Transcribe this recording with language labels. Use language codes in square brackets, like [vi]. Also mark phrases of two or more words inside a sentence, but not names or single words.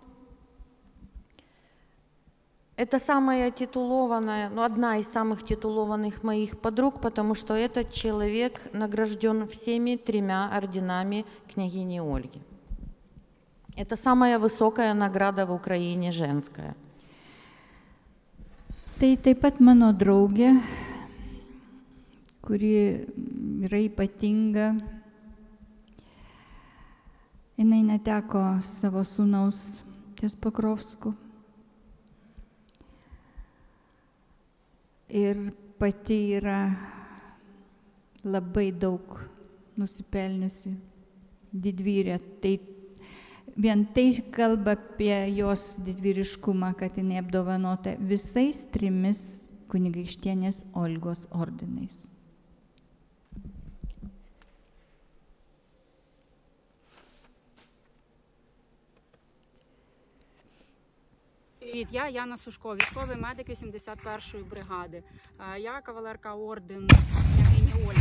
[ru] Это самая титулованная, одна из самых титулованных моих подруг, потому что этот человек награжден всеми 3 орденами княгини Ольги. Это самая высокая награда в Украине женская. [lt] Tai taip pat mano draugė, kuri yra ypatinga. Jinai neteko savo sūnaus ties Pokrovsku. Ir pati yra labai daug nusipelniusi didvyrė. Tai vien tai kalba apie jos didvyriškumą, kad jinai apdovanota visais 3 kunigaikštienės Olgos ordinais. [uk] Привіт, я Яна Сушко, військовий медик 81-ї бригади. Я кавалерка ордену княгині Ольги.